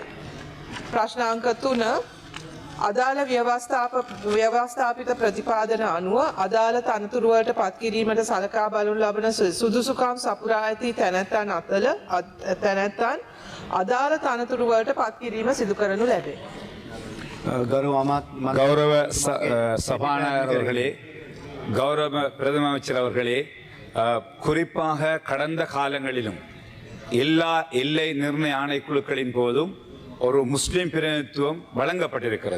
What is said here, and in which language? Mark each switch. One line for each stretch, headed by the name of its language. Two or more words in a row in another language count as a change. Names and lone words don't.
Sinhala: ප්‍රශ්න අංක 3 අදාළ ව්‍යවස්ථාපිත ප්‍රතිපාදන අනුව අදාළ තනතුරු වලට පත් කිරීමට සලකා බලනු ලබන සුදුසුකම් සපුරා ඇති තැනැත්තන් අදාළ තනතුරු වලට පත් කිරීම සිදු කරනු ලැබේ.
Tamil: கௌரவ சபாநாயகர் அவர்களே, கௌரவ பிரதம அமைச்சர் அவர்களே, குறிப்பாக கடந்த காலங்களிலும் எல்லா எல்லை நிர்ணய ஆணைக்குழுக்களின் போதும் ஒரு முஸ்லிம் பிரதிநிதித்துவம் வழங்கப்பட்டிருக்கிறது.